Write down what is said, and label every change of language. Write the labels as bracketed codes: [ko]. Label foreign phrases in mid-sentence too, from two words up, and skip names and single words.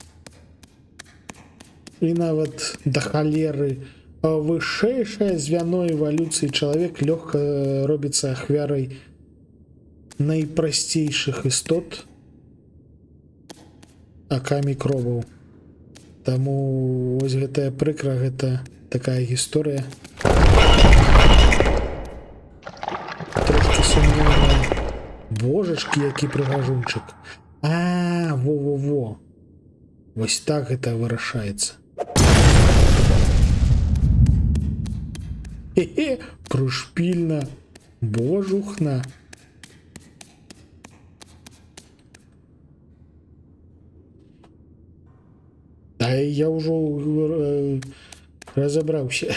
[be] І нават да халеры вышэйшае звяно эвалюцыі чалавек лёгка робіцца ахвярай найпрасцейшых істот акамі кроваў. Таму вось гэтая прыкра, гэта такая гісторыя. Трошки сумневная. Божачки, які прыгажунчык. А, во-во-во. Вось так гэта вырашаецца. Хе-хе, прышпільна. Божухна. Да я ўжо разабраўся.